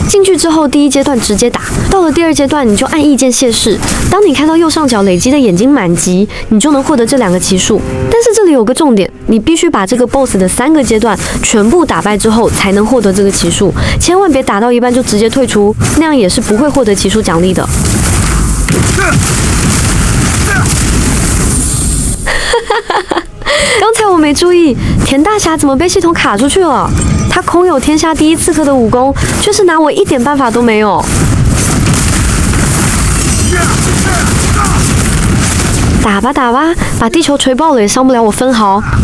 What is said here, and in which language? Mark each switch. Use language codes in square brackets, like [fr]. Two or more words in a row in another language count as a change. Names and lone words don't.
[zh] 進去之後，第一階段直接打，到了第2階段，你就按意劍謝世。當你看到右上角累積的眼睛滿級，你就能獲得這2個奇術。但是這裡有個重點，你必須把這個 BOSS 的3個階段全部打敗之後，才能獲得這個奇術。千萬別打到一半就直接退出，那樣也是不會獲得奇術獎勵的。剛才我沒注意，田大俠怎麼被系統卡出去了？他空有天下第一刺客的武功，卻是拿我一點辦法都沒有。打吧打吧，把地球錘爆了也傷不了我分毫。